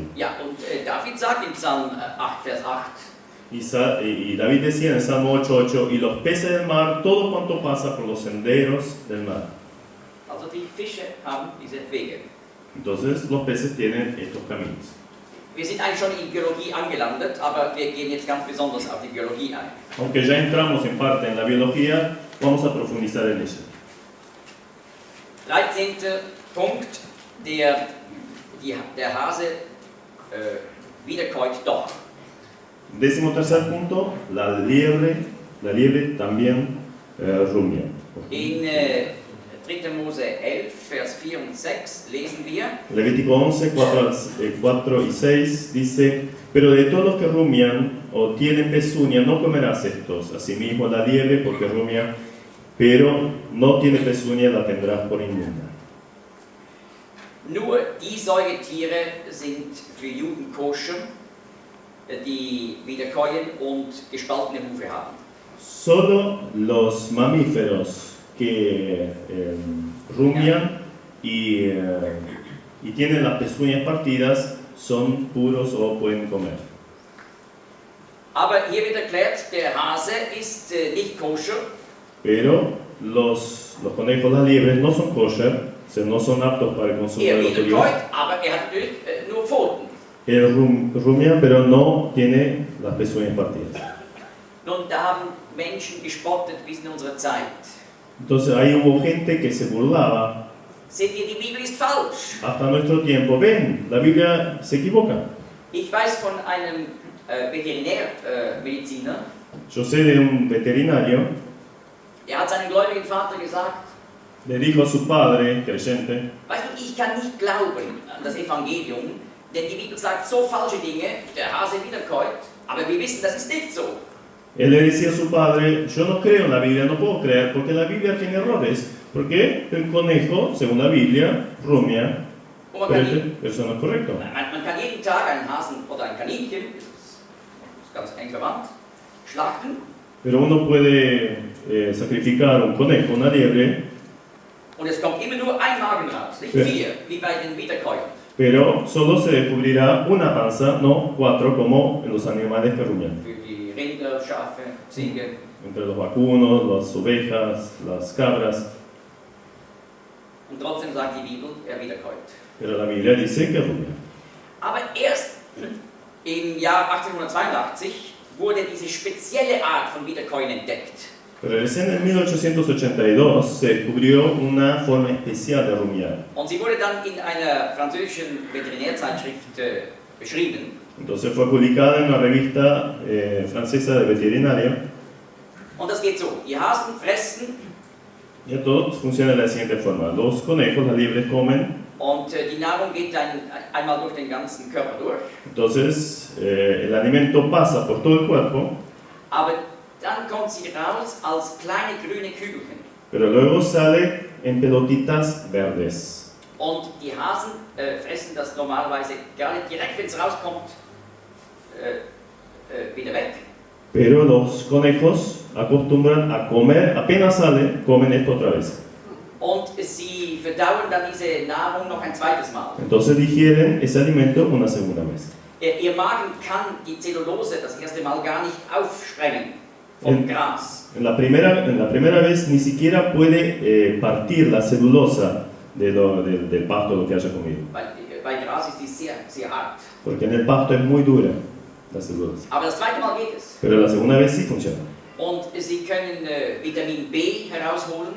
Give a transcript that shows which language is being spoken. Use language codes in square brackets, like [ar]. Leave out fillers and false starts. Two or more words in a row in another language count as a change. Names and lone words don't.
[de] Ja, und David sagt in Psalm 8, Vers 8, [es] Y David decía en el Salmo 8:8, y los peces del mar, todo cuanto pasa por los senderos del mar. [de] also die Fische haben diese Wege. [es] Entonces los peces tienen estos caminos. [de] Wir sind eigentlich schon in Biologie angelandet, aber wir gehen jetzt ganz besonders auf die Biologie ein. [es] Aunque ya entramos en parte en la biología, vamos a profundizar en ella. [de] 13. Punkt, der Hase wiederkäut doch. [es] 13.º punto, la liebre también rumia. [de] In 3. Mose 11, Vers 4 und 6 lesen wir, [es] Levítico 11, 4 y 6 dice, pero de todos los que rumian o tienen pezuña no comerás estos, asimismo la liebre porque rumia, pero no tiene pezuña la tendrás por inmunda. [de] nur die Säugetiere sind für Juden koscher, die wiederkäuen und gespaltene Hufe haben. [es] Solo los mamíferos que rumian y tienen las pezuñas partidas son puros o pueden comer. [de] Aber hier wird erklärt, der Hase ist nicht koscher, [es] Pero los conejos, las liebres, no son kosher, o sea, no son aptos para el consumo de los judíos. [de] wiederkäut, aber hat natürlich nur Pfoten. [es] Él rumia, pero no tiene las pezuñas partidas. [de] Nun, da haben Menschen gespottet bis in unsere Zeit. [es] Entonces ahí hubo gente que se burlaba [de] Seht ihr, die Bibel ist falsch. [es] hasta nuestro tiempo. Ven, la Biblia se equivoca. [de] Ich weiß von einem Veterinärmediziner, [es] Yo sé de un veterinario, [de] der hat seinem gläubigen Vater gesagt, [es] le dijo a su padre, creyente, [de] weißt du, ich kann nicht glauben an das Evangelium, denn die Bibel sagt so falsche Dinge, der Hase wiederkäut, aber wir wissen, das ist nicht so. [es] él le decía a su padre, yo no creo en la Biblia, no puedo creer, porque la Biblia tiene errores. Porque el conejo, según la Biblia, rumia, [de] Und man [es] pero [de] kann, [es] eso no es correcto. [de] man kann jeden Tag einen Hasen oder ein Kaninchen, das ist ganz eng verwandt, schlachten [es] Pero uno puede sacrificar un conejo, una liebre, [de] und es kommt immer nur ein Magen raus, nicht Ja. 4, wie bei den Wiederkäuern. [es] pero solo se descubrirá una panza, no 4 como en los animales que rumian. [de] Für die Rinder, Schafe, Ziege. [es] Entre los vacunos, las ovejas, las cabras. [de] Und trotzdem sagt die Bibel, wiederkäut. [es] Pero la Biblia dice que rumia. [de] Aber erst im Jahr 1882 wurde diese spezielle Art von Wiederkäuen entdeckt. [es] Pero recién en 1882 se descubrió una forma especial de rumiar. [de] Und sie wurde dann in einer französischen Veterinärzeitschrift beschrieben. [es] Entonces fue publicada en una revista francesa de veterinaria. [de] Und das geht so, die Hasen fressen [es] Y esto funciona de la siguiente forma. Los conejos, las liebres comen, [de] und die Nahrung geht dann einmal durch den ganzen Körper durch. [es] entonces el alimento pasa por todo el cuerpo, [de] Aber dann kommt sie raus als kleine grüne Kügelchen. [es] pero luego sale en pelotitas verdes. [de] Und die Hasen fressen das normalerweise gar nicht direkt, wenn es rauskommt, wieder weg. [es] Pero los conejos acostumbran a comer, apenas sale, comen esto otra vez. [de] Und sie verdauen dann diese Nahrung noch ein zweites Mal. [es] Entonces digieren ese alimento una segunda vez. [de] Ihr Magen kann die Zellulose das erste Mal gar nicht aufsprengen vom Gras. [es] En la primera vez ni siquiera puede partir la celulosa del pasto, lo que haya comido. [de] Bei Gras ist die sehr, sehr hart. [es] Porque en el pasto es muy dura la celulosa. [de] Aber das zweite Mal geht es. [es] Pero la segunda vez sí funciona. [de] Und sie können Vitamin B herausholen